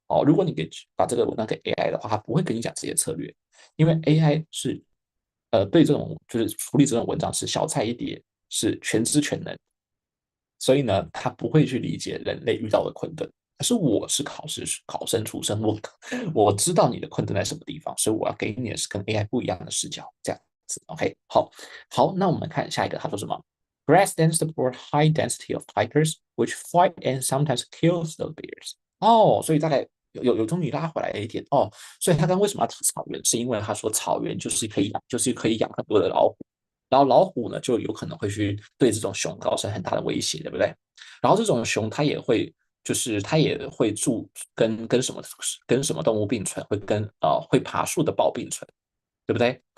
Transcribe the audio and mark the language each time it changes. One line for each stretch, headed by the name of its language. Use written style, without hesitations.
Chinese: 哦，如果你给把这个文章给 AI 的话，它不会跟你讲这些策略，因为 AI 是对这种就是处理这种文章是小菜一碟，是全知全能，所以呢，他不会去理解人类遇到的困顿。可是我是考生出身，我知道你的困顿在什么地方，所以我要给你的是跟 AI 不一样的视角，这样子。
English: OK，
Chinese: 好，好，那我们看下一个，他说什么？
English: Grass tends to support high density of tigers, which fight and sometimes kills those bears.
Chinese: 哦，所以大概有终于拉回来一点哦。所以他刚为什么要提草原？是因为他说草原就是可以养很多的老虎。然后老虎呢，就有可能会去对这种熊造成很大的威胁，对不对？然后这种熊它也会，就是它也会跟什么动物并存，会爬树的豹并存，对不对？